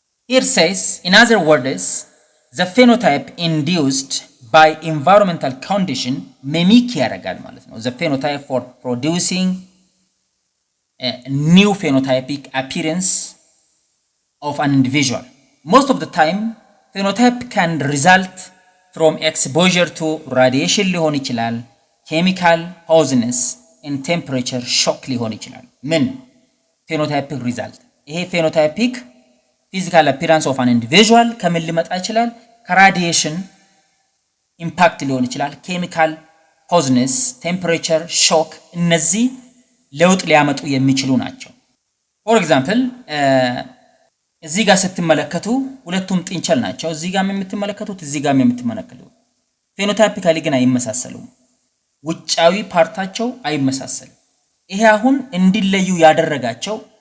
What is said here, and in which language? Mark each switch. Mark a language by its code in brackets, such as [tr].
[en] here says in other words the phenotype induced by environmental condition mimic [am] ያደርጋል ማለት ነው [en] the phenotype for producing a new phenotypic appearance of an individual. Most of the time phenotype can result from exposure to radiation [am] ሊሆን ይችላል፣ [en] chemical poisonous and temperature shock [am] ሊሆን ይችላል። ምን [en] phenotypic result? [am] ይሄ [en] phenotypic physical appearance of an individual [am] ከምን ሊመጣ ይችላል? ከራዲዬሽን ኢምፓክት ሊሆን ይችላል፣ [en] chemical poisonous, temperature shock [am] እነዚህ ለውጥ ሊያመጡ የሚችሉ ናቸው። [en] for example [am] እዚህ ጋር ስትመለከቱ ሁለቱም ጥንቸል ናቸው። እዚህ ጋር የምትመለከቱት እዚህ ጋር የምትመለከቱት ፌኖታይፒካሊ ግን አይመሳሰሉም። ውጫዊ ፓርታቸው አይመሳሰልም። ይሄ አሁን እንዲለዩ ያደረጋቸው